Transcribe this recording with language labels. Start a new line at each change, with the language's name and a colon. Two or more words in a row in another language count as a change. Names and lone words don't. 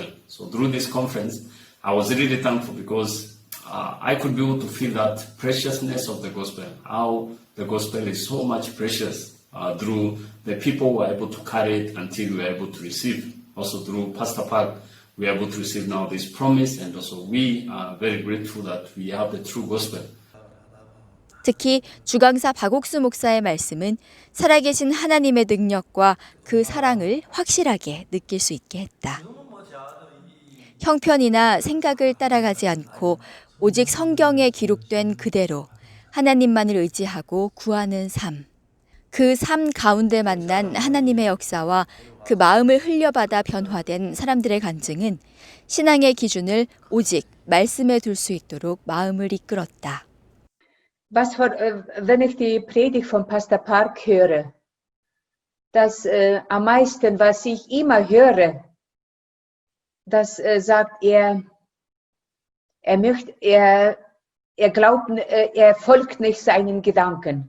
English: So through this conference, I was really thankful because I could be able to feel that preciousness of the gospel, how the gospel is so much precious through the people who are able to carry it until we are able to receive. Also through Pastor Park, we are able to receive now this promise, and also we are very grateful that we have the true gospel.
Korean: 특히 주강사 박옥수 목사의 말씀은 살아계신 하나님의 능력과 그 사랑을 확실하게 느낄 수 있게 했다. 형편이나 생각을 따라가지 않고 오직 성경에 기록된 그대로 하나님만을 의지하고 구하는 삶. 그 삶 가운데 만난 하나님의 역사와 그 마음을 흘려받아 변화된 사람들의 간증은 신앙의 기준을 오직 말씀에 둘 수 있도록 마음을 이끌었다.
German: Wenn ich die Predigt von Pastor Park höre, das am meisten, was ich immer höre, das sagt er glaubt, er folgt nicht seinen Gedanken.